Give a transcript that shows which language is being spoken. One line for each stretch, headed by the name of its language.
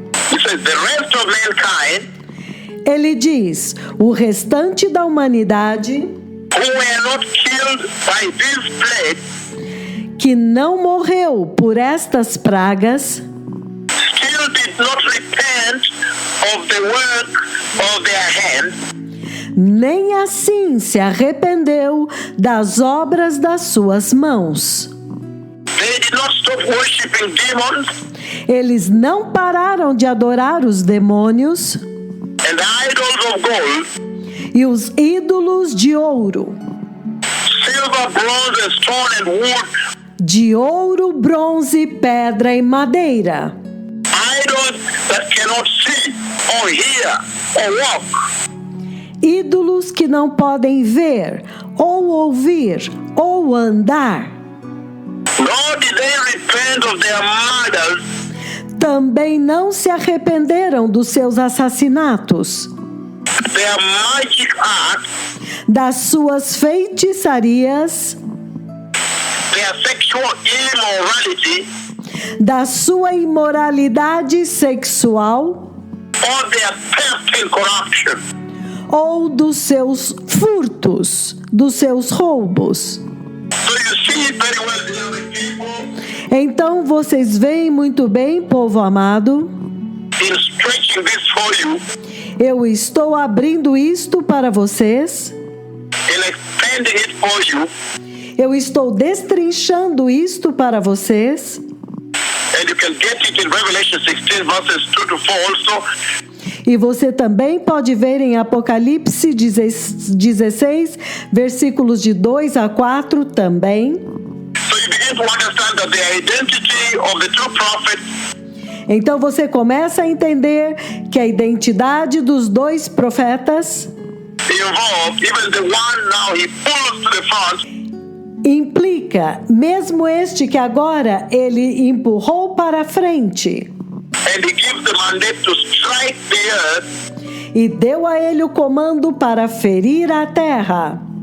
English: It says, the rest of mankind,
Portuguese: Ele diz: o restante da humanidade
English: who were not killed by this plague,
Portuguese: que não morreu por estas pragas,
English: still did not repent of the work of their hands,
Portuguese: nem assim se arrependeu das obras das suas mãos.
English: they did not stop worshiping demons
Portuguese: Eles não pararam de adorar os demônios
English: and idols of gold,
Portuguese: e os ídolos de ouro,
English: silver, bronze, and stone and wood,
Portuguese: de ouro, bronze, pedra e madeira,
English: idols that cannot see or hear or walk.
Portuguese: ídolos que não podem ver, ou ouvir, ou andar.
English: Nor did they repent of their murders,
Portuguese: Também não se arrependeram dos seus assassinatos,
English: their magic arts,
Portuguese: das suas feitiçarias,
English: their sexual immorality,
Portuguese: da sua imoralidade sexual
English: or their theft and corruption.
Portuguese: ou dos seus furtos, dos seus roubos.
English: So you see very well, beloved people,
Portuguese: Então vocês veem muito bem, povo amado,
English: in stretching this for you,
Portuguese: eu estou abrindo isto para vocês,
English: in expanding it for you,
Portuguese: eu estou destrinchando isto para vocês,
English: and you can get it in Revelation 16 verses 2 to 4 also.
Portuguese: e você também pode ver em Apocalipse 16, versículos de 2 a 4 também.
English: So you begin to understand that the identity of the two prophets
Portuguese: Então você começa a entender que a identidade dos dois profetas
English: involved, even the one now he pulls to the front,
Portuguese: implica, mesmo este que agora ele empurrou para a frente
English: and he gives the mandate to strike the earth
Portuguese: e deu a ele o comando para ferir a terra